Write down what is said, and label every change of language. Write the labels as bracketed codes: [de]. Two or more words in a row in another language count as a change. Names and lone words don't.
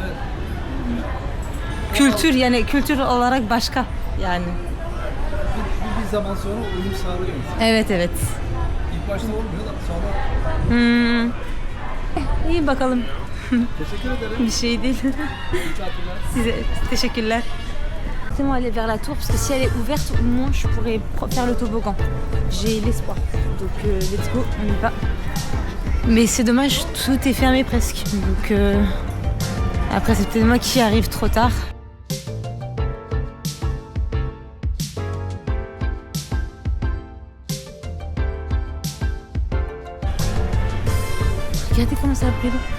[tr] Kültür olarak başka yani. Bir zaman sonra uyum sağlıyor. Evet. İlk başta olmuyor da sonra. İyi bakalım. Teşekkür ederim. Bir şey değil. Size teşekkürler. [fr] Laissez-moi aller vers la tour parce que si elle est ouverte, au moins je pourrais faire le toboggan. J'ai l'espoir. Donc [en] let's go, [fr] on y va. Mais c'est dommage, tout est fermé presque. Donc après c'est peut-être moi qui arrive trop tard. Regardez comment ça a pris l'eau.